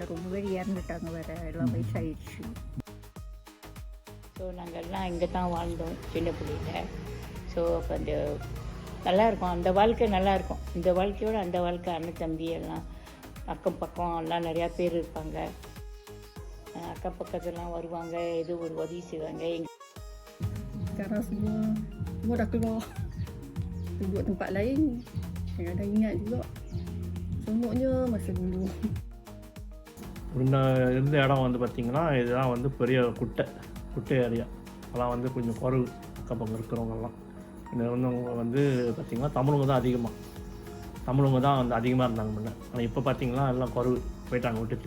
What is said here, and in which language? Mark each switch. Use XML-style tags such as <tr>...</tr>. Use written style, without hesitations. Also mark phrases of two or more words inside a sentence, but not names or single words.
<ta>ரொம்ப பேர் இறந்துட்டாங்க, வேறு எல்லாம் வயசாகிடுச்சு. ஸோ நாங்கள்லாம் இங்கே தான் வாழ்ந்தோம் சின்ன பிள்ளையில். ஸோ அப்போ அந்த நல்லாயிருக்கும், அந்த வாழ்க்கை நல்லாயிருக்கும். இந்த வாழ்க்கையோட அந்த வாழ்க்கை, அண்ணன் தம்பி எல்லாம் அக்கம் பக்கம் எல்லாம் நிறையா பேர் இருப்பாங்க. அக்கம் பக்கத்துலாம் வருவாங்க, ஏதோ ஒரு உதவி செய்வாங்க.</ta> <ms>Sekarang semua dah keluar duduk tempat lain. Saya dah ingat juga semuanya masa dulu.</ms> <ta>முன்ன இருந்த இடம் வந்து பார்த்திங்கன்னா இதுதான் வந்து பெரிய குட்டை ஏரியா. அதெல்லாம் வந்து கொஞ்சம் குறைவு அக்கம் இருக்கிறவங்கெல்லாம். இந்த இருந்தவங்க வந்து பார்த்திங்கன்னா தமிழுங்க தான் வந்து அதிகமாக இருந்தாங்க முன்ன. ஆனால் இப்போ பார்த்திங்கன்னா எல்லாம் குறைவு போயிட்டாங்க விட்டுட்டு.</ta>